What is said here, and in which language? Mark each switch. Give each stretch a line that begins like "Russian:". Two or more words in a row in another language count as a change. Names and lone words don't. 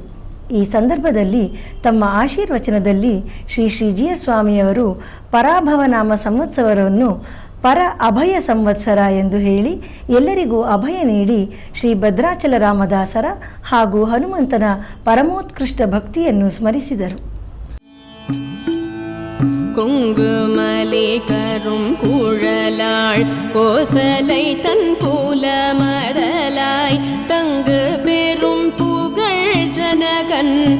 Kannada: ಈ ಸಂದರ್ಭದಲ್ಲಿ ತಮ್ಮ ಆಶೀರ್ವಚನದಲ್ಲಿ ಶ್ರೀ ಶ್ರೀಜಿಯರ್ ಸ್ವಾಮಿಯವರು ಪರಾಭವನಾಮ ಸಂವತ್ಸರವನ್ನು ಪರ ಅಭಯ ಸಂವತ್ಸರ ಎಂದು ಹೇಳಿ ಎಲ್ಲರಿಗೂ ಅಭಯ ನೀಡಿ ಶ್ರೀ ಭದ್ರಾಚಲ ರಾಮದಾಸರ ಹಾಗೂ ಹನುಮಂತನ ಪರಮೋತ್ಕೃಷ್ಟ ಭಕ್ತಿಯನ್ನು ಸ್ಮರಿಸಿದರು.
Tamil: குங்குமலே கரும் குழலாள் கோசலை தன் கூல மரலாய் தங்கு பெரும் புகழ் ஜனகன்